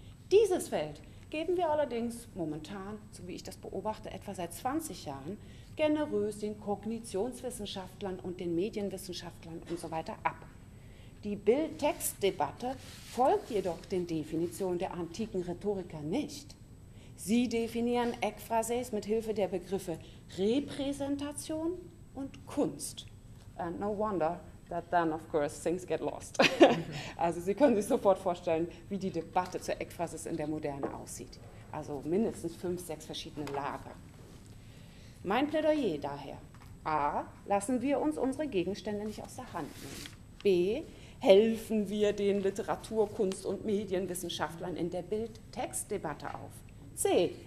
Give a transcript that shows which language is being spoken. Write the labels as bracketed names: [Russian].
[German] Dieses Feld geben wir allerdings momentan, so wie ich das beobachte, etwa seit 20 Jahren, generös den Kognitionswissenschaftlern und den Medienwissenschaftlern und so weiter ab. Die Bild-Text-Debatte folgt jedoch den Definitionen der antiken Rhetoriker nicht. Sie definieren Ekphrasis mit Hilfe der Begriffe Repräsentation und Kunst. [English] And no wonder that then, of course, things get lost. [German] Also Sie können sich sofort vorstellen, wie die Debatte zur Ekphrasis in der Moderne aussieht. Also mindestens 5, 6 verschiedene Lager. Mein Plädoyer daher: A. Lassen wir uns unsere Gegenstände nicht aus der Hand nehmen. B. Helfen wir den Literatur-, Kunst- und Medienwissenschaftlern in der Bild-Text-Debatte auf. C.